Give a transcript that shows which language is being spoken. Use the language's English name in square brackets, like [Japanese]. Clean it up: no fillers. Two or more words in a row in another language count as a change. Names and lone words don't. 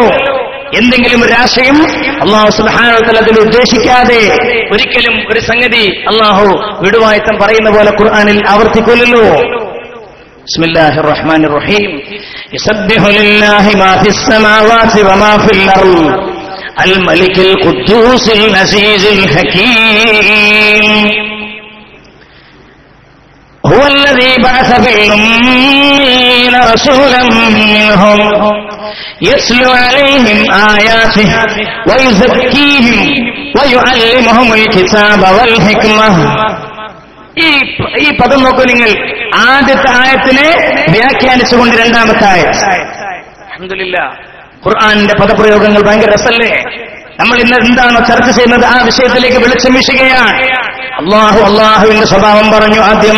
[Malayalam] എന്തെങ്കിലും ഒരു ആശയം അല്ലാഹു [Arabic] سبحانه وتعالى [Malayalam] അതിൽ ഉദ്ദേശിക്കാതെ ഒരിക്കലും ഒരു സംഗതി അല്ലാഹു വിടുവായത്തം പറയുന്ന പോലെ ഖുർആനിൽ ആവർത്തിക്കില്ലല്ലോ. [Arabic] بسم الله الرحمن الرحيم. يسبح لله ما في السماوات وما في الأرض الملك القدوس العزيز الحكيم. هو الذي بعث في الأمين رسولا منهم يتلو عليهم آياته ويزكيهم ويعلمهم الكتاب والحكمة. [Malayalam] ഈ പദം നോക്കൂ നിങ്ങൾ, ആദ്യത്തെ ആയത്തിനെ വ്യാഖ്യാനിച്ചുകൊണ്ട് രണ്ടാമത്തെ ആയത്ത്. അൽഹംദുലില്ലാഹ്, ഖുർആനിന്റെ പദപ്രയോഗങ്ങൾ ഭയങ്കര രസല്ലേ? നമ്മൾ ഇന്ന് എന്താണോ ചർച്ച ചെയ്യുന്നത് ആ വിഷയത്തിലേക്ക് വെളിച്ചം വീശുകയാണ്. അള്ളാഹുവിന്റെ സ്വഭാവം പറഞ്ഞു ആദ്യം.